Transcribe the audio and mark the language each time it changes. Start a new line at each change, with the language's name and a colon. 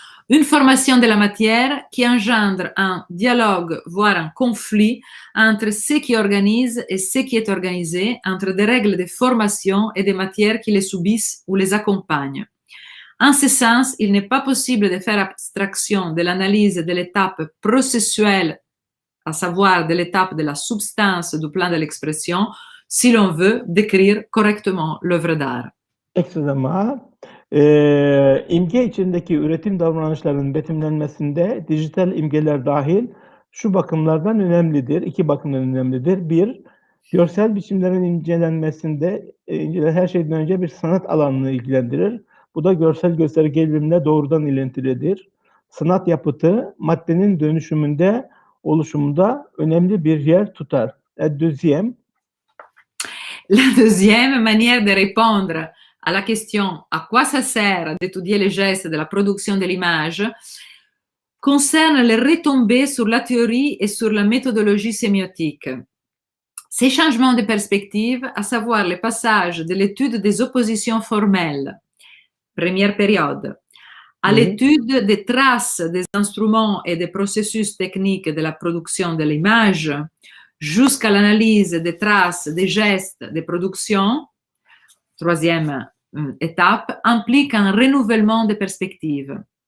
French: Une formation de la matière qui engendre un dialogue, voire un conflit entre ce qui organise et ce qui est organisé, entre des règles de formation et des matières qui les subissent ou les accompagnent. En ce sens, il n'est pas possible de faire abstraction de l'analyse de l'étape processuelle, à savoir de l'étape de la substance du plan de l'expression, si l'on veut décrire correctement l'œuvre d'art.
Turkish: Eksik ama imge içindeki üretim davranışlarının betimlenmesinde dijital imgeler dahil şu bakımlardan önemlidir, iki bakımdan önemlidir. Bir, görsel biçimlerin incelenmesinde her şeyden önce bir sanat alanını ilgilendirir. Bu da görsel gösterge bilimle doğrudan ilintilidir. Sanat yapıtı maddenin dönüşümünde, oluşumunda önemli bir yer tutar.
French: Deuxième. La deuxième manière de répondre à la question à quoi ça sert d'étudier les gestes de la production de l'image concerne les retombées sur la théorie et sur la méthodologie sémiotique. Ces changements de perspective, à savoir le passage de l'étude des oppositions formelles, première période, à l'étude des traces des instruments et des processus techniques de la production de l'image, jusqu'à l'analyse des traces, des gestes, des productions, troisième étape, implique un renouvellement de perspectives.